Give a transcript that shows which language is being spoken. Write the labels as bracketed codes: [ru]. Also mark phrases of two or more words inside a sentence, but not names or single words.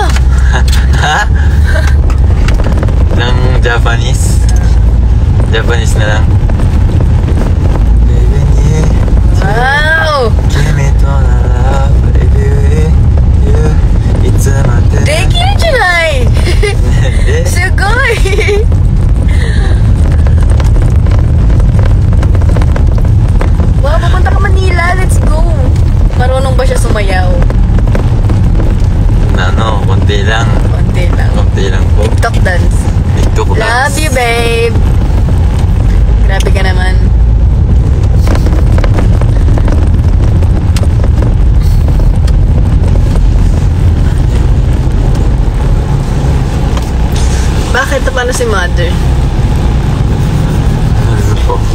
[tl] Ha? Ng Japanese? Japanese na lang. Wow! [ja] できなじゃない! Sugoi! [tl] Wow, papunta ka Manila. [en] Let's go! [tl] Marunong ba siya sumayaw? Konti lang. Konti lang. Konti lang po. [en] TikTok dance. TikTok dance. Love you, babe! [tl] Grabe ka naman. Bakit? Paano si mother? Ano po?